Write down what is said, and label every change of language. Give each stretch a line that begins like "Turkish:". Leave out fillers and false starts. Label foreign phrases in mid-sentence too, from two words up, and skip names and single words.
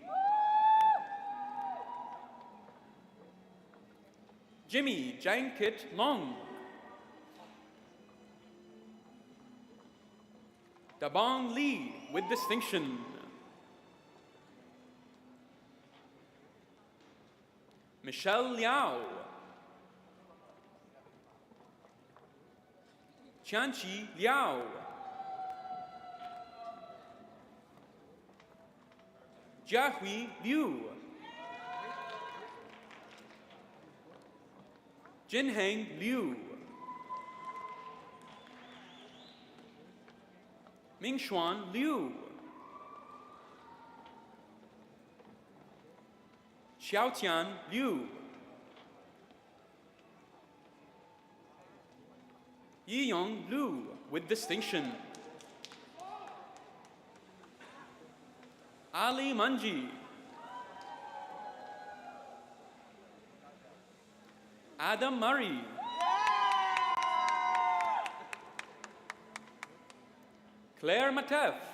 English: Jimmy Jankit Long. Dabong Lee with distinction. Michelle Liao. Qianqi Liao. Jiahui Liu. Jinheng Liu. Mingshuan Liu. Xiaotian Liu. Yiyong Liu with distinction. Ali Manji. Adam Murray. Claire Matef.